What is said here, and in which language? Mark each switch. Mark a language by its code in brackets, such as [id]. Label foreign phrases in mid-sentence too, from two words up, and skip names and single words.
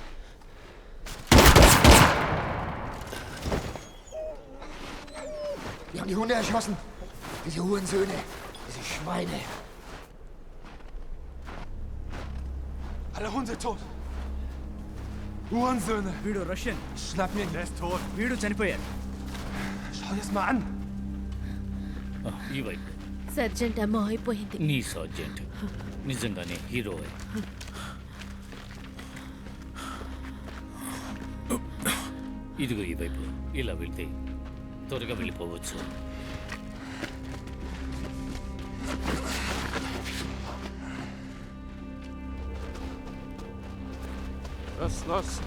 [de] Wir haben die Hunde erschossen. Diese Hurensöhne. Diese Schweine. Alle Hunde tot. Hurensöhne. [te] వీడు రష్యన్. [de] Schnapp mir ihn. Der ist tot. [te] వీడు చనిపోయాడు. [de] Schau dir das mal an. [te] ఈ వైపు. సర్జెంట్ అమ్మ అయిపోయింది. నీ సర్జెంట్ నిజంగానే హీరో. ఇదిగో ఈ వైపు. ఇలా వెళ్తే త్వరగా వెళ్ళిపోవచ్చు. [de] Los.